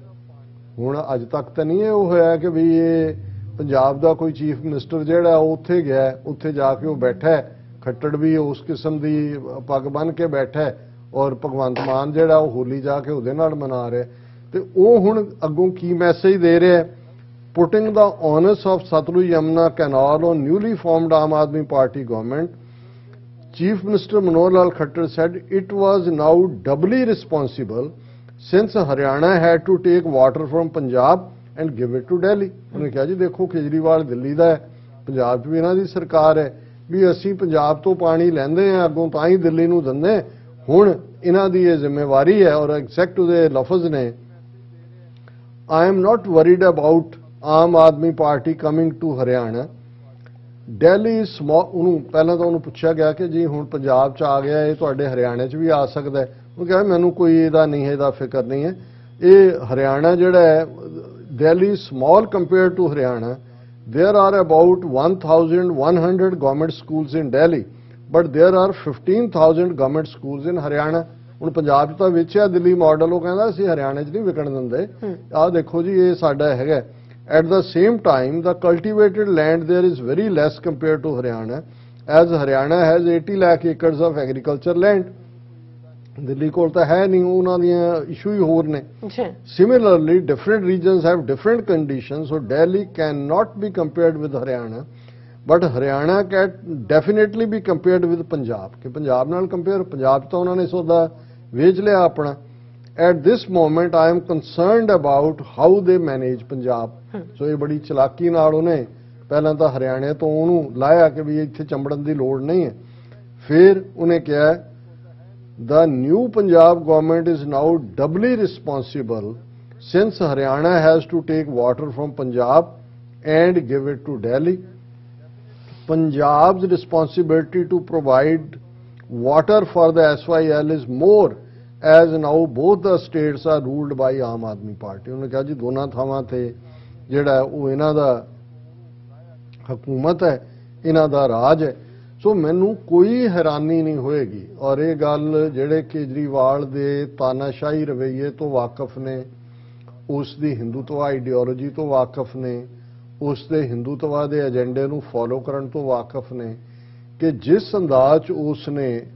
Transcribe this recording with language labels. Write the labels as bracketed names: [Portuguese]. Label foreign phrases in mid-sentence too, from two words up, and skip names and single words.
[Punjabi] ਹੁਣ ਅੱਜ ਤੱਕ ਤਾਂ ਨਹੀਂ ਇਹ ਹੋਇਆ ਕਿ ਵੀ ਇਹ ਪੰਜਾਬ ਦਾ ਕੋਈ ਚੀਫ ਮਿਨਿਸਟਰ ਜਿਹੜਾ ਉੱਥੇ ਗਿਆ, ਉੱਥੇ ਜਾ ਕੇ ਉਹ ਬੈਠਾ ਹੈ, ਖੱਟੜ ਵੀ ਉਸ ਕਿਸਮ ਦੀ ਪੱਗ ਬੰਨ੍ਹ ਕੇ ਬੈਠਾ ਹੈ ਔਰ ਭਗਵੰਤ ਮਾਨ ਜਿਹੜਾ ਉਹ ਹੋਲੀ ਜਾ ਕੇ ਉਹਦੇ ਨਾਲ ਮਨਾ ਰਿਹਾ। ਤੇ ਉਹ ਹੁਣ ਅੱਗੋਂ ਕੀ ਮੈਸੇਜ ਦੇ ਰਿਹਾ, [English] putting the onus of Satluj Yamuna Canal on newly formed Aam Aadmi Party government, Chief Minister Manohar Lal Khattar said it was now doubly responsible since Haryana had to take water from Punjab and give it to Delhi. [Hindi] उन्होंने कहा जी देखो केजरीवाल दिल्ली [Punjabi] ਦਾ ਹੈ, ਪੰਜਾਬ 'ਚ ਵੀ ਇਹਨਾਂ ਦੀ ਸਰਕਾਰ ਹੈ, ਵੀ ਅਸੀਂ ਪੰਜਾਬ ਤੋਂ ਪਾਣੀ ਲੈਂਦੇ ਹਾਂ ਅੱਗੋਂ ਤਾਂ ਹੀ ਦਿੱਲੀ ਨੂੰ ਦਿੰਦੇ। ਹੁਣ ਇਹਨਾਂ ਦੀ ਇਹ ਜ਼ਿੰਮੇਵਾਰੀ ਹੈ ਔਰ ਐਗਜ਼ੈਕਟ ਉਹਦੇ ਲਫ਼ਜ਼ ਨੇ, [English] I am not worried about Aam Aadmi Party coming to Haryana, Delhi small. [Punjabi] ਉਹਨੂੰ ਪਹਿਲਾਂ ਤਾਂ ਉਹਨੂੰ ਪੁੱਛਿਆ ਗਿਆ ਕਿ ਜੀ ਹੁਣ ਪੰਜਾਬ 'ਚ ਆ ਗਿਆ, ਇਹ ਤੁਹਾਡੇ ਹਰਿਆਣੇ 'ਚ ਵੀ ਆ ਸਕਦਾ ਹੈ। ਉਹ ਕਹਿੰਦਾ ਮੈਨੂੰ ਕੋਈ ਇਹਦਾ ਨਹੀਂ ਹੈ, ਇਹਦਾ ਫਿਕਰ ਨਹੀਂ ਹੈ। ਇਹ ਹਰਿਆਣਾ ਜਿਹੜਾ ਹੈ, [English] Delhi small compare to Haryana. there are about 1100 government schools in Delhi, but there are 15,000 government schools in Haryana. [Punjabi] ਹੁਣ ਪੰਜਾਬ 'ਚ ਤਾਂ ਵੇਚਿਆ ਦਿੱਲੀ ਮਾਡਲ, ਉਹ ਕਹਿੰਦਾ ਅਸੀਂ ਹਰਿਆਣੇ 'ਚ ਨਹੀਂ ਵਿਕਣ ਦਿੰਦੇ। ਆਹ ਦੇਖੋ ਜੀ ਇਹ ਸਾਡਾ ਹੈਗਾ। [English] At the same time, the cultivated land there is very less compared to Haryana, as Haryana has 80 lakh acres of agriculture land. [Punjabi] ਦਿੱਲੀ ਕੋਲ ਤਾਂ ਹੈ ਨਹੀਂ, ਉਹਨਾਂ ਦੀਆਂ ਇਸ਼ੂ ਹੀ ਹੋਰ ਨੇ। [English] Similarly, different regions have different conditions, so Delhi cannot be compared with Haryana, but Haryana can definitely be compared with Punjab. [Punjabi] ਕਿ ਪੰਜਾਬ ਨਾਲ ਕੰਪੇਅਰ, ਪੰਜਾਬ ਤਾਂ ਉਹਨਾਂ ਨੇ ਸੌਦਾ ਵੇਚ ਲਿਆ ਆਪਣਾ। [English] At this moment, I am concerned about how they manage Punjab. [Punjabi] So ਇਹ ਬੜੀ ਚਲਾਕੀ ਨਾਲ ਉਹਨੇ ਪਹਿਲਾਂ ਤਾਂ ਹਰਿਆਣੇ ਤੋਂ ਉਹਨੂੰ ਲਾਇਆ ਕਿ ਵੀ ਇੱਥੇ ਚੰਬੜਨ ਦੀ ਲੋੜ ਨਹੀਂ ਹੈ। ਫਿਰ ਉਹਨੇ ਕਿਹਾ [English] the new Punjab government is now doubly responsible since Haryana has to take water from Punjab and give it to Delhi. Punjab's responsibility to provide water for the SYL is more, as now both the states are ruled by Aam Aadmi Party. [Punjabi] ਉਹਨੇ ਕਿਹਾ ਜੀ ਦੋਨਾਂ ਥਾਵਾਂ ਤੇ ਜਿਹੜਾ ਉਹ ਇਹਨਾਂ ਦਾ ਹਕੂਮਤ ਹੈ, ਇਹਨਾਂ ਦਾ ਰਾਜ ਹੈ। ਸੋ ਮੈਨੂੰ ਕੋਈ ਹੈਰਾਨੀ ਨਹੀਂ ਹੋਏਗੀ, ਔਰ ਇਹ ਗੱਲ ਜਿਹੜੇ ਕੇਜਰੀਵਾਲ ਦੇ ਤਾਨਾਸ਼ਾਹੀ ਰਵੱਈਏ ਤੋਂ ਵਾਕਿਫ ਨੇ, ਉਸ ਦੀ ਹਿੰਦੂਤਵਾ ਆਈਡੀਓਲੋਜੀ ਤੋਂ ਵਾਕਿਫ ਨੇ, ਉਸ ਦੇ ਹਿੰਦੂਤਵਾ ਦੇ ਏਜੰਡੇ ਨੂੰ ਫੋਲੋ ਕਰਨ ਤੋਂ ਵਾਕਿਫ ਨੇ, ਕਿ ਜਿਸ ਅੰਦਾਜ਼ 'ਚ ਉਸ ਨੇ